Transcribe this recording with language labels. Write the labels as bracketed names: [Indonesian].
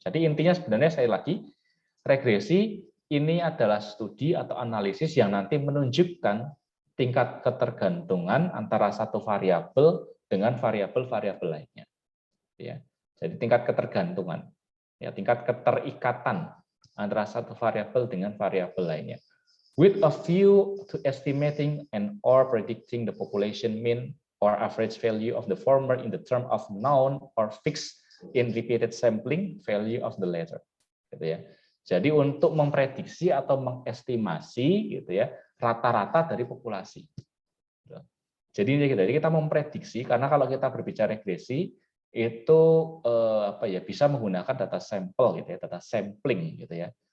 [Indonesian] Jadi intinya sebenarnya saya lagi regresi ini adalah studi atau analisis yang nanti menunjukkan tingkat ketergantungan antara satu variabel dengan variabel-variabel lainnya. Ya. Jadi tingkat ketergantungan, ya, tingkat keterikatan antara satu variabel dengan variabel lainnya. [English] With a view to estimating and or predicting the population mean or average value of the former in the term of known or fixed in repeated sampling value of the latter. [Indonesian] Gitu ya. Jadi untuk memprediksi atau mengestimasi gitu ya rata-rata dari populasi. Jadi kita memprediksi karena kalau kita berbicara regresi itu bisa menggunakan data sampel gitu ya, data sampling gitu ya.